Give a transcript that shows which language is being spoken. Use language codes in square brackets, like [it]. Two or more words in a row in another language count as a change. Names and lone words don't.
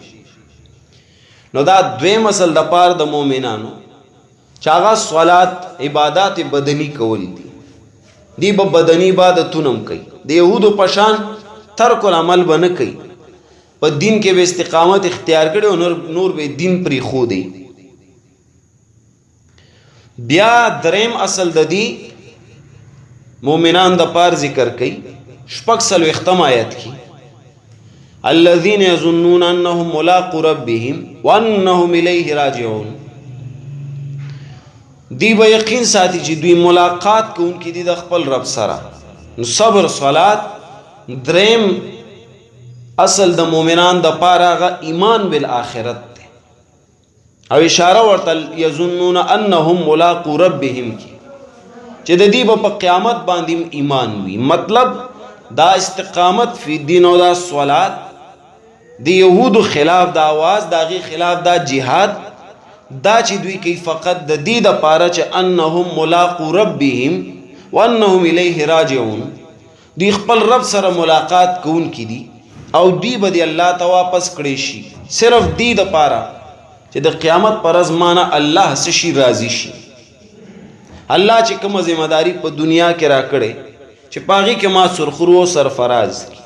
[ps] نو دا دویم اصل د پاره د مؤمنانو چې هغه صلات عبادات بدني کول دي، دی به بدني عبادتونه هم کوي، د یهودو په شان [ar] ترک العمل [ps] به نه کوي، په دین کې به استقامت اختیار کړي او نور به دین پرېښودی. بیا دریم اصل د دې مؤمنان د پاره ذکر کوي، 46 آیت کی، [ar] الذين يظنون انهم ملاقو ربهم وانهم الیه راجعون. [ps] دی به یقین ساتي چې دوی ملاقات کوونکي دي د خپل رب سره. صبر صلات دریم اصل د مؤمنان د پاره غ ایمان بالآخرت ده، او اشاره ورته [ar] یظنون انهم ملاقو ربهم [ps] کی، چې د دې په قیامت باندې ایمان وي. مطلب دا [ar] استقامت فی دین [ps] او دا صلات د یهودو خلاف دا آواز دا غي خلاف دا جهاد دا چې دوی کوي فقط د دې د پاره چې [ar] انهم ملاقو ربهم وانهم الیه راجعون [ps] دوی خپل رب سره ملاقات کوون کی دي او دوی به دی الله ته واپس کړي شي صرف دې د پاره چې د قیامت پر ازمانه الله سشي راضي شي الله چې کوم ذمہ داری په دنیا کې را کړي چې پاغي کې ما سرخرو سرفراز